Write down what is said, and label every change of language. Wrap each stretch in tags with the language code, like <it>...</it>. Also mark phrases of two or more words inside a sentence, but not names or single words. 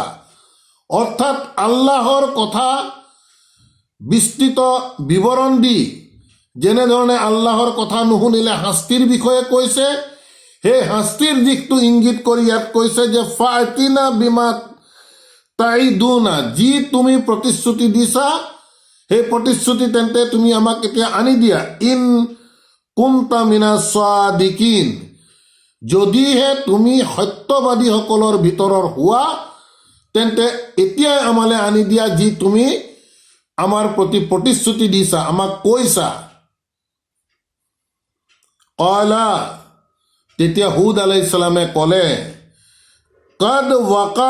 <as>অৰ্থাৎ আল্লাহৰ কথা বিস্তৃত বিৱৰণ দি, যেনেধৰণে আল্লাহৰ কথা নুশুনিলে শাস্তিৰ বিষয়ে কৈছে, সেই শাস্তিৰ দিশটো ইংগিত কৰি ইয়াত কৈছে যে</as> <ar>فأتنا بما تعدنا,</ar> <as>যি তুমি প্ৰতিশ্ৰুতি দিছা সেই প্ৰতিশ্ৰুতি তেন্তে তুমি আমাক এতিয়া আনি দিয়া।</as> <ar>إن كنت من الصادقين,</ar> <as>যদিহে তুমি সত্যবাদীসকলৰ ভিতৰৰ হোৱা তেন্তে এতিয়াই আমালৈ আনি দিয়া যি তুমি আমাৰ প্ৰতি প্ৰতিশ্ৰুতি দিছা, আমাক কৈছা। ক্বালা, তেতিয়া হুদ আলাইহিস সালামে ক'লে,</as> <ar>قد وقع</ar>